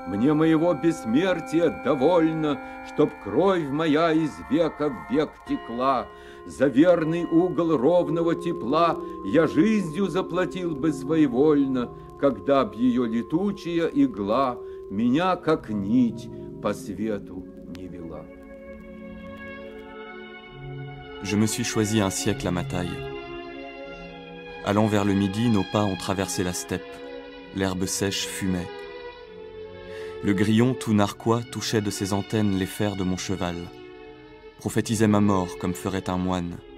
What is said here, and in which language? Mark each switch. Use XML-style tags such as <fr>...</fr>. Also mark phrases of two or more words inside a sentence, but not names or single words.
<ru>Мне моего бессмертия довольно, чтоб кровь моя из века в век текла. За верный угол ровного тепла я жизнью заплатил бы своевольно, когда б ее летучая игла меня, как нить, по свету не вела.</ru> <fr>Je me suis choisi un siècle à ma taille. Allant vers le midi, nos pas ont traversé la steppe. L'herbe sèche fumait. Le grillon tout narquois touchait de ses antennes les fers de mon cheval, prophétisait ma mort comme ferait un moine.</fr>